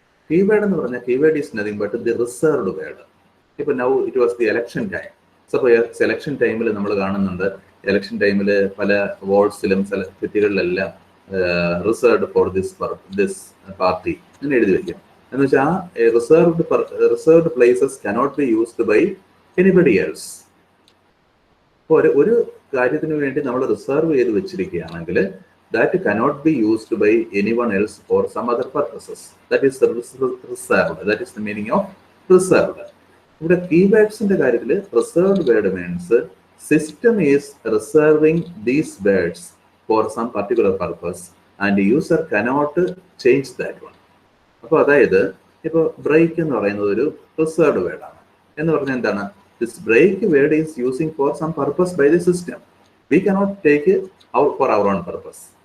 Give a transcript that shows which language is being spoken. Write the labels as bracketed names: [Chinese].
[English] Keyword [Malayalam] എന്ന് പറഞ്ഞാൽ [English] keyword is nothing but the reserved word. ഇപ്പോൾ now it was the election time. [Malayalam] Suppose election ടൈമിൽ നമ്മൾ കാണുന്നുണ്ട്, election ടൈമിൽ പല വാർഡ്സിലും ചില സിറ്റികളിലെല്ലാം [English] reserved for this party [Malayalam] എന്ന് എഴുതി വയ്ക്കും. എന്ന് വെച്ചാൽ [English] Reserved places cannot be used by anybody else. [Malayalam] അപ്പോൾ ഒരു കാര്യത്തിന് വേണ്ടി നമ്മൾ റിസർവ് ചെയ്ത് വെച്ചിരിക്കുകയാണെങ്കിൽ [English] that cannot be used by anyone else for some other purposes. That is reserved. That is the meaning of reserved. [Malayalam] ഇവിടെ keywordsന്റെ കാര്യത്തിൽ [English] reserved word means system is reserving these words for some particular purpose and the user cannot change that one. [Malayalam] അപ്പോൾ അതായത് ഇപ്പോൾ break എന്ന് പറയുന്നത് ഒരു reserved വേർഡാണ്. എന്ന് പറഞ്ഞാൽ എന്താണ്? [English] This break word is using for some purpose by the system. We cannot take it out for our own purpose.